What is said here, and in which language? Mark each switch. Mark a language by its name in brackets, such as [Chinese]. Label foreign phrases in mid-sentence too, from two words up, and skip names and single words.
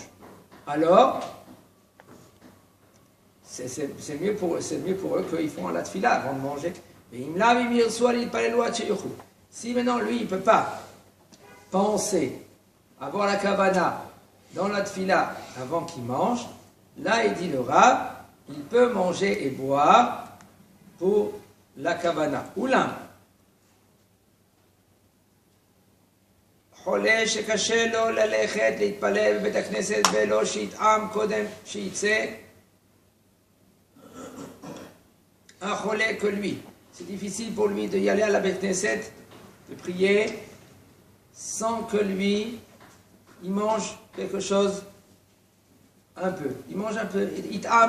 [French] Alors, c'est mieux pour eux qu'ils font la tfila avant de manger. Si maintenant lui, il ne peut pas penser, avoir la kavana dans la tfila avant qu'il mange, là il dit le Rav, il peut manger et boire pour la kavana. Oula. [Hebrew] חולה שקשה לו ללכת להתפלל בבית הכנסת ולא שיטעם קודם שיצא. [French] Un cholé que lui, c'est difficile pour lui de y aller à la [Hebrew] בית כנסת, [French] de prier, sans que lui, il mange quelque chose, un peu. Il mange un peu, il t'am.